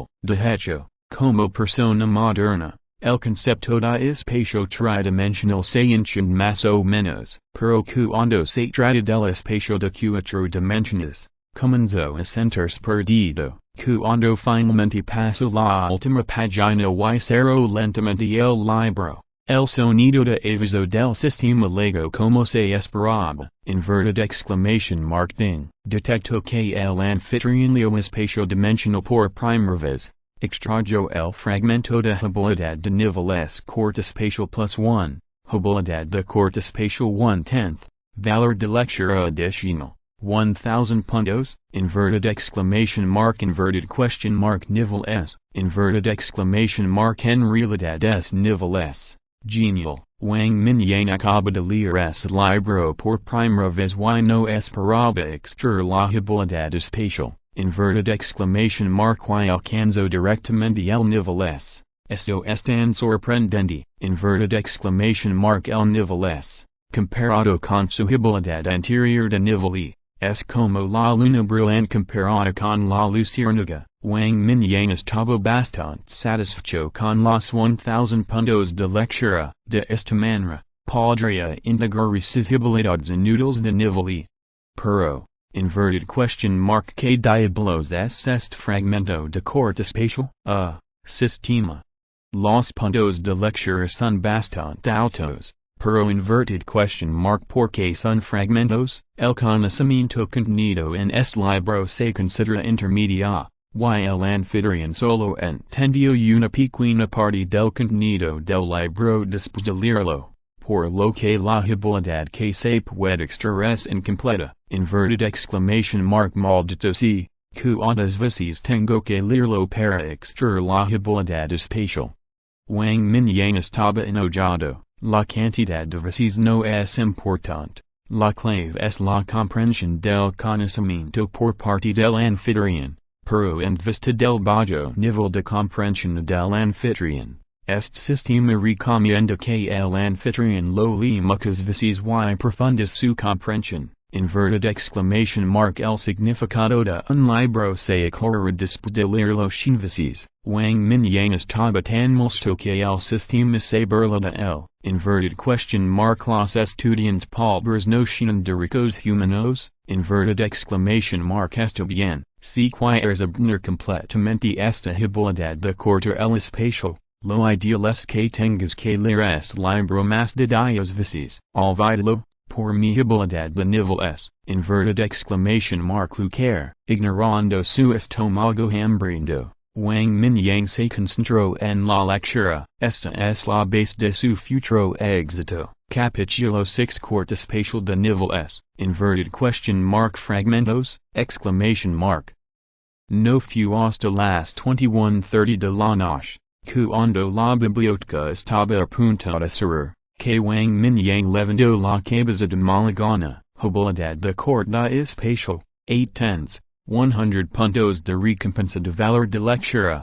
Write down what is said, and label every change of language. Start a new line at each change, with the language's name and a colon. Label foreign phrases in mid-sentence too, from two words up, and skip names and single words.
Spanish: De hecho, como persona moderna, el concepto de espacio tridimensional se entiende más o menos, pero cuando se trata del espacio de 4 dimensiones, comenzó a sentirse perdido. Cuando finalmente pasó la última página y cerró lentamente el libro, el sonido de aviso del sistema llegó como se esperaba.
English: Inverted exclamation mark ding.
Spanish: Detectó que el anfitrión leyó espacio dimensional por primera vez. Extrajo el fragmento de habilidad de nivel S corte espacial +1, habilidad de corte espacial 1/10, valor de lectura adicional. 1000 puntos,
English: inverted exclamation mark inverted question mark
Spanish: nivel S,
English: inverted exclamation mark
Spanish: en realidad es nivel S. Genial. Wang Mingyang acaba de leer ese libro por primera vez y no esperaba extraer la habilidad espacial.
English: inverted exclamation mark
Spanish: y alcanzo directamente el nivel s. Eso es tan sorprendente,
English: inverted exclamation mark
Spanish: el nivel s. Comparado con su habilidad anterior de nivel e. Es como la luna brillante comparada con la luciérnaga. Wang Mingyang estaba bastante satisfecho con los 1000 puntos de lectura. De esta manera, podría integrar sus habilidades inútiles de nivel e. Pero,
English: inverted question mark
Spanish: que diablos es este fragmento de corte espacial? Sistema. Los puntos de lectura son bastante altos. Pero
English: inverted question mark
Spanish: porque son fragmentos, el conocimiento contenido en este libro se considera intermedia, y el anfitrión solo entendió una pequeña parte del contenido del libro después de leerlo, por lo que la habilidad que se puede extraer es incompleta,
English: inverted exclamation mark
Spanish: maldito sea, cuántas veces tengo que leerlo para extraer la habilidad espacial. Wang Mingyang estaba enojado. La cantidad de veces no es importante. La clave es la comprensión del conocimiento por parte del anfitrión, pero en vista del bajo nivel de comprensión del anfitrión, este sistema recomienda que el anfitrión lo lea muchas veces y profundice su comprensión.
English: Inverted exclamation mark
Spanish: el significado de un libro se aclara después de leerlo 100 veces. Wang Mingyang estaba tan molesto que el sistema se burla de él.
English: Inverted question mark
Spanish: los estudiantes pobres no tienen derechos humanos.
English: Inverted exclamation mark
Spanish: está bien. Si quieres obtener completamente esta habilidad de cortar el espacio, lo ideal es que tengas que leer este libro más de 10 veces. Olvídalo. Por mi habilidad de nivel S,
English: inverted exclamation mark
Spanish: lucar, ignorando su estómago hambriento, Wang Mingyang se concentró en la lectura. Esta es la base de su futuro éxito. Capítulo 6 corte espacial de nivel S,
English: inverted question mark
Spanish: fragmentos,
English: exclamation mark.
Spanish: No fue hasta las 21:30 de la noche, cuando la biblioteca estaba a punto de cerrar, que Wang Mingyang levantó la cabeza de mala gana. Habilidad de corte espacial, 8 tens, 100 puntos de recompensa de valor de lectura.